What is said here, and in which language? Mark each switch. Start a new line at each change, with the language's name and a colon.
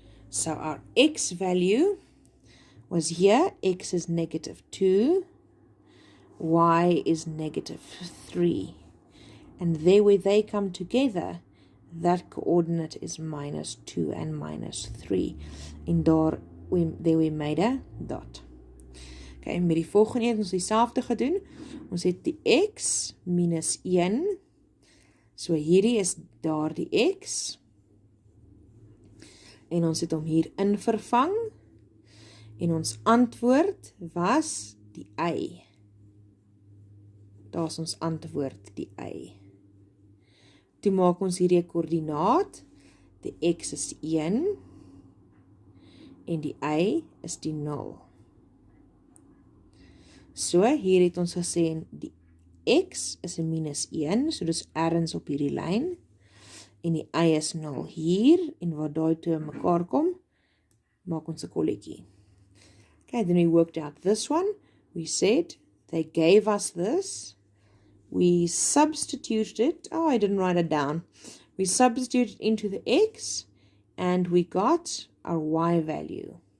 English: So our x value was here. X is -2, y is -3. And there where they come together, that coordinate is -2 and -3. En there we made a dot.
Afrikaans: Okay, met die volgende het ons dieselfde gedoen. Ons het die x minus 1. So hierdie is daar die x. En ons het hom hier in vervang. En ons antwoord was die y. Daar is ons antwoord, die y. Toe maak ons hierdie koördinaat. Die x is 1. En die y is die 0. So, hier het ons gesê, die x is 'n -1, so dis ergens op hierdie lyn. En die y is 0 hier, en waar daai twee mekaar kom, maak ons 'n kolletjie.
English: Okay, then we worked out this one. We said, they gave us this. We substituted it. Oh, I didn't write it down. We substituted into the x, and we got our y value.